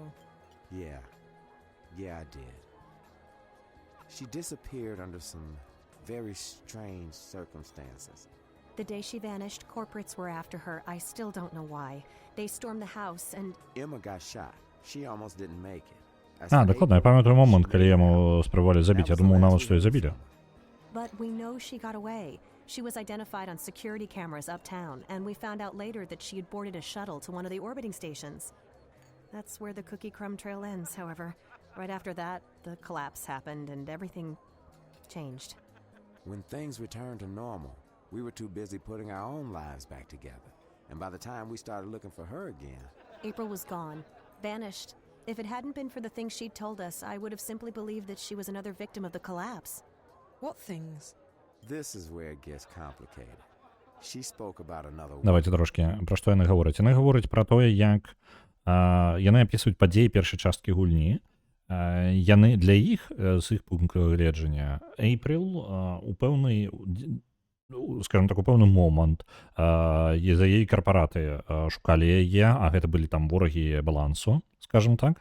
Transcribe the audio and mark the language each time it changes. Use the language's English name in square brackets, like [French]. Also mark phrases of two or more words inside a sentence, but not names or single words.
[English] Yeah. Yeah, I did. She disappeared under some very strange circumstances. The day she vanished, corporates were after her. I still don't know why. They stormed the house and... Emma got shot. She almost didn't make it. [Belarusian] Дакладна, я памятаю момент, калі яму спрабавалі забіць. Я думаў нават, што і забілі. [English] But we know she got away. She was identified on security cameras uptown, and we found out later that she had boarded a shuttle to one of the orbiting stations. That's where the cookie crumb trail ends, however. Right after that, the collapse happened and everything changed. When things returned to normal, we were too busy putting our own lives back together. And by the time we started looking for her again... April was gone. Vanished. If it hadn't been for the things she'd told us, I would have simply believed that she was another victim of the collapse. What things? This is where it gets complicated. She spoke about another [Belarusian] Давайте трошки, про што яны говораць. Яны говораць пра тое, як яны апісваюць падзеі першай часткі гульні. Яны для іх, з іх пункту гледжання, Эйприл у пэўны, [Russian] скажем так, [Belarusian] у пэўны момант за яе карпараты шукалі яе, а гэта былі там ворагі балансу, [Russian] скажем так.